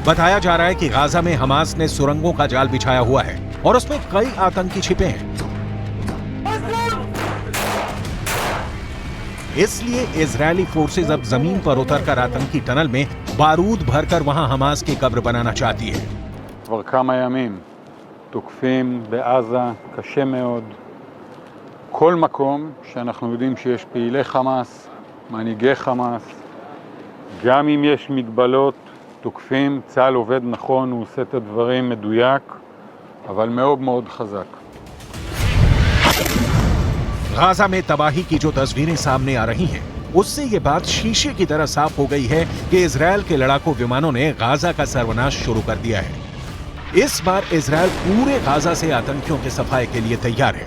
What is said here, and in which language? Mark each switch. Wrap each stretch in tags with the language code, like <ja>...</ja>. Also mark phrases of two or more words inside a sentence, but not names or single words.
<hi>बताया जा रहा है कि गाजा में हमास ने सुरंगों का जाल बिछाया हुआ है और उसमें कई आतंकी छिपे हैं। इसलिए इजरायली फोर्सेज अब जमीन पर उतरकर आतंकी टनल में बारूद भरकर वहां हमास की कब्र बनाना चाहती है।</hi> <he>כבר כמה ימים תוקפים בעזה קשה מאוד כל מקום שאנחנו יודעים שיש פעילי חמאס, מנהיגי חמאס, גם אם יש מגבלות תוקפים. צה"ל עובד נכון, הוא עושה את הדברים מדויק, אבל מאוד מאוד חזק.</he> <hi>गाजा में तबाही की जो तस्वीरें सामने आ रही हैं, उससे ये बात शीशे की तरह साफ हो गई है कि इजराइल के लड़ाकू विमानों ने गाजा का सर्वनाश शुरू कर दिया है। इस बार इजराइल पूरे गाजा से आतंकियों के सफाए के लिए तैयार है।</hi>